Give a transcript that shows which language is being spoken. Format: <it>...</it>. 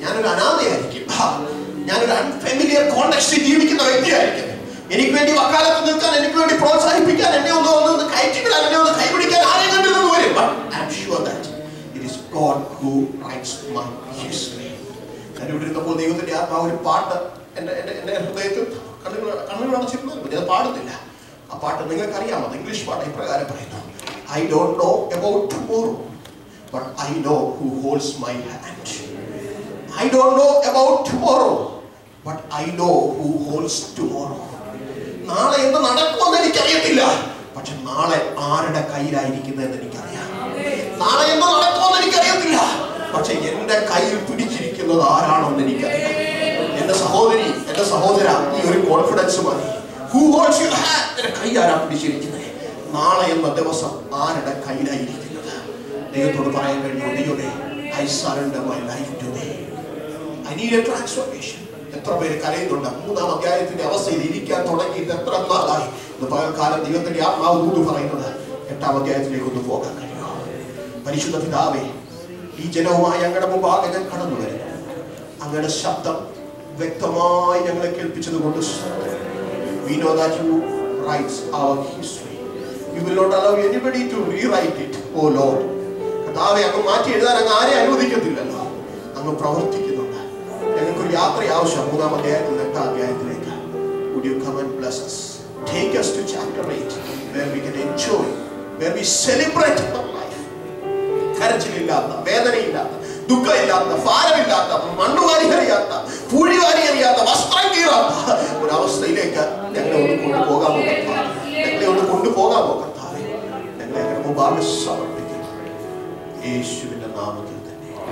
<ml>ഞാനൊരു അനാഥയായിരിക്കും, ഞാനൊരു അൺഫെമിലിയർ കോണ്ടെക്സ്റ്റിൽ ജീവിക്കുന്ന വ്യക്തിയായിരിക്കും. എനിക്ക് വേണ്ടി വക്കാലത്ത് നിൽക്കാൻ, എനിക്ക് വേണ്ടി പ്രോത്സാഹിപ്പിക്കാൻ, എന്നെ ഒന്ന് കയറ്റിവിടാൻ, എന്നെ ഒന്ന് കൈപിടിക്കാൻ ആരെയും കണ്ടില്ലെന്ന് വരും.</ml> <en>But I'm sure that it is God who writes my history.</en> <ml>ഞാൻ ഇവിടെ ഇരുന്നപ്പോൾ ദൈവത്തിന്റെ ആത്മാവ് ഒരു പാട്ട് എന്റെ ഹൃദയത്തിൽ കണ്ണുകൾ അടച്ചിരുന്നു. ഞാൻ പാടുന്നില്ല. ആ പാട്ട് നിങ്ങൾക്കറിയാമോ? ഇംഗ്ലീഷ് പാട്ട് ഇപ്രകാരം പറയുന്നു:</ml> <en>I don't know about tomorrow, but I know who holds my hand. I don't know about tomorrow, but I know who holds tomorrow.</en> <ml>നാളെ എന്ത് നടക്കുമെന്ന് എനിക്കറിയത്തില്ല, പക്ഷെ നാളെ ആരുടെ കയ്യിലായിരിക്കുന്നതെന്ന് എനിക്കറിയാം. നാളെ എന്ത് നടക്കുമെന്ന് എനിക്കറിയത്തില്ല, പക്ഷെ എന്റെ കയ്യിൽ പിടിച്ചിരിക്കുന്നത് ആരാണെന്ന് എനിക്കറിയാം. എന്റെ സഹോദരി, എന്റെ സഹോദര, ഈ ഒരു കോൺഫിഡൻസ് മതി.</ml> <en>Who holds your hand?</en> <ml>എന്റെ കൈ ആരാ പിടിച്ചിരിക്കുന്നത്? നാളെ എന്ന ദിവസം ആരുടെ കയ്യിലായിരിക്കുന്നത്? ദൈവത്തോട് പറയാൻ കഴിയുമോ?</ml> <en>ദൈവമേ, I surrender my life to thee. I need a transformation.</en> <ml>എത്ര പേര് കരയുന്നുണ്ട്? 3-ാം അധ്യായത്തിന്റെ അവസ്ഥയിൽ ഇരിക്കാൻ തുടങ്ങിയിട്ട് എത്ര നാളായി? ഇന്ന് പകൽക്കാലം ദൈവത്തിന്റെ ആത്മാവ് ദൂത് പറയുന്നത് 8-ാം അധ്യായത്തിലേക്ക് ഒന്ന് പോകാൻ കഴിയുമോ? പരിശുദ്ധ പിതാവേ, ഈ ജനവുമായി അങ്ങയുടെ മുമ്പാകെ ഞാൻ കടന്നു വരുന്നു. അങ്ങയുടെ ശബ്ദം വ്യക്തമായി ഞങ്ങളെ കേൾപ്പിച്ചത് കൊണ്ട്</ml> <en>we know that you write our history. You will not allow anybody to rewrite it, oh Lord.</en> <ml>കർത്താവേ, അങ്ങ് മാറ്റി എഴുതാൻ അങ്ങ് ആരെ അനുവദിക്കത്തില്ലല്ലോ. അങ്ങ് പ്രവർത്തിക്കുന്നുണ്ട്. ഞങ്ങൾക്കൊരു യാത്ര ആവശ്യം. 3-ാം അധ്യായത്തിൽ 8-ാം അധ്യായത്തിലേക്ക്.</ml> <en>Would you come and bless us? Take us to chapter 8, where we can enjoy, where we celebrate our life.</en> <ml>കരച്ചിലില്ലാത്ത, വേദനയില്ലാത്ത, ദുഃഖമില്ലാത്ത, ഭാരമില്ലാത്ത, മണ്ണുവാരിയറിയാത്ത, പൂഴിവാരിയറിയാത്ത, വസ്ത്രം കീറാത്ത ഒരവസ്ഥയിലേക്ക് ഞങ്ങളെ ഒന്ന് കൊണ്ടുപോകാമോ കർത്താവേ? ഞങ്ങളെ ഒന്ന് കൊണ്ടുപോകാമോ കർത്താവേ? ഞങ്ങളെ അങ്ങനെ മുമ്പാകെ സമർപ്പിക്കുന്നു യേശുവിന്റെ നാമത്തിൽ തന്നെ.</ml>